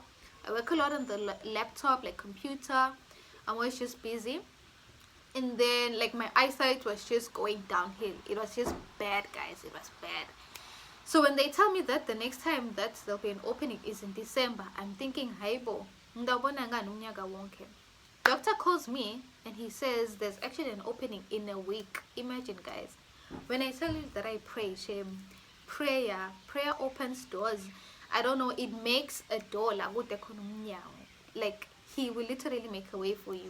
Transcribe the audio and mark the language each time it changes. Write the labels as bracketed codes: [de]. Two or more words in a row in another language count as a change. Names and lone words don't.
[en] I work a lot on the laptop, like computer. I'm always just busy. And then like my eyesight was just going downhill. It was just bad, guys. It was bad. So when they tell me that the next time that there'll be an opening is in December, I'm thinking, [xh] haibo, ndabona ngani umnyaka wonke. [en] Doctor calls me and he says there's actually an opening in a week. Imagine, guys. When I tell you that I pray, shame, prayer opens doors. I don't know, it makes a door like he will literally make a way for you.